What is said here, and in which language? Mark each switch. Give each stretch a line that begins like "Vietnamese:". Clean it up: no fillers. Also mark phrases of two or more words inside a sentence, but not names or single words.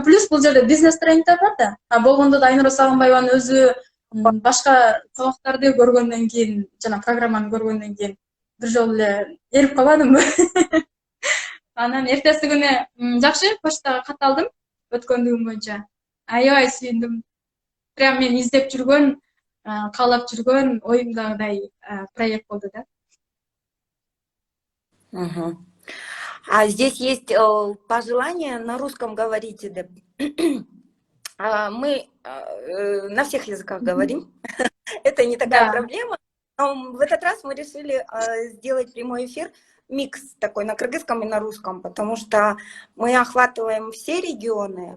Kyrgyz: Плюс бул жерде бизнес тренингдер бар да. Болгондо да Айнура Сагынбаеванын өзү башка сабактарды көргөндөн кийин, жана программаны көргөндөн кийин бир жолу эле эрип калбадымбы? Анан эртеси күнү жакшы почтага кат алдым өткөндүгүм боюнча. Аябай сүйүндүм. Прям мен издеп жүргөн, каалап жүргөн оюмдагыдай проект болду да.
Russian: Здесь есть пожелание на русском говорите, деп. Мы на всех языках говорим, это не такая проблема. Но в этот раз мы решили сделать прямой эфир, микс такой на кыргызском и на русском, потому что мы охватываем все регионы.